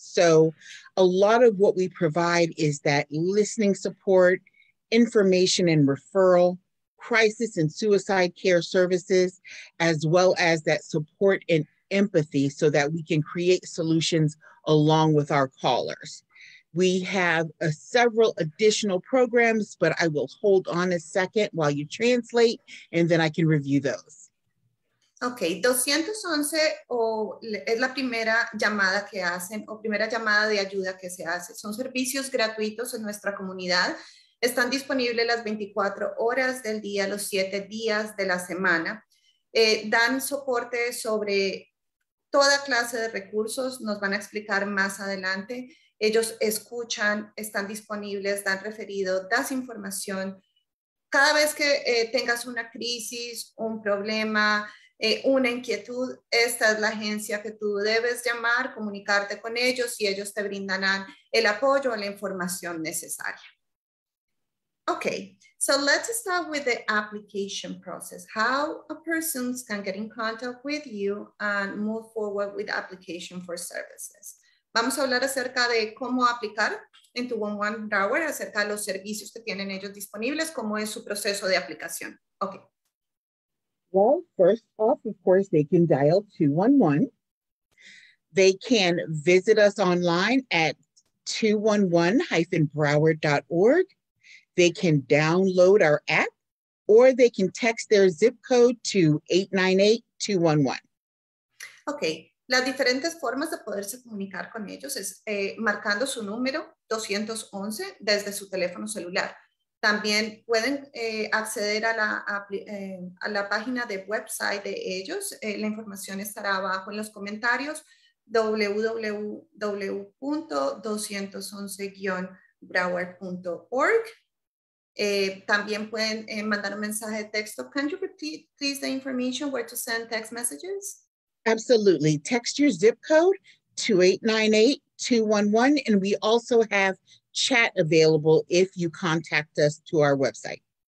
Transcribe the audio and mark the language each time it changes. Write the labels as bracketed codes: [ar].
[en] So a lot of what we provide is that listening support, information and referral, crisis and suicide care services, as well as that support and empathy so that we can create solutions along with our callers. We have several additional programs, but I will hold on a second while you translate, and then I can review those. [es] Ok, 211 es la primera llamada que hacen o primera llamada de ayuda que se hace. Son servicios gratuitos en nuestra comunidad. Están disponibles las 24 horas del día, los 7 días de la semana. Dan soporte sobre toda clase de recursos, nos van a explicar más adelante. Ellos escuchan, están disponibles, dan referido, das información. Cada vez que tengas una crisis, un problema, una inquietud, esta es la agencia que tú debes llamar, comunicarte con ellos y ellos te brindarán el apoyo o la información necesaria. [en] Okay, so let's start with the application process. How a person can get in contact with you and move forward with the application for services. [es] Vamos a hablar acerca de cómo aplicar en 211 Broward, acerca de los servicios que tienen ellos disponibles, cómo es su proceso de aplicación. [en] Okay. Well, first off, of course, they can dial 211. They can visit us online at 211-broward.org. They can download our app, or they can text their zip code to 898-211. [es] Ok, las diferentes formas de poderse comunicar con ellos es marcando su número 211 desde su teléfono celular. También pueden acceder a la página de website de ellos. La información estará abajo en los comentarios, www.211-broward.org. También pueden mandar un mensaje de texto. [en] Can you repeat, please, the information where to send text messages? Absolutely. Text your zip code to 898-211, and we also have chat available if you contact us to our website.